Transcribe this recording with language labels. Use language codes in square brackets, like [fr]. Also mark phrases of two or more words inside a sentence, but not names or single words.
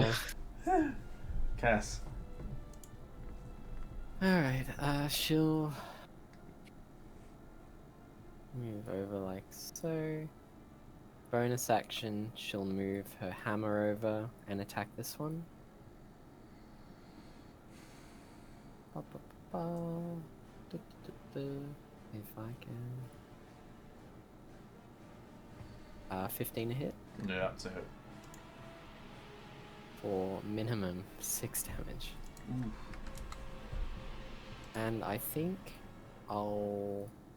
[en] Cass. Alright, she'll move over like so. Bonus action, she'll move her hammer over and attack this one. Ba, ba, ba, ba. Du, du, du, du. If I can. 15 a hit Yeah, it's a hit. for minimum 6 damage. Ooh. And I think I'll.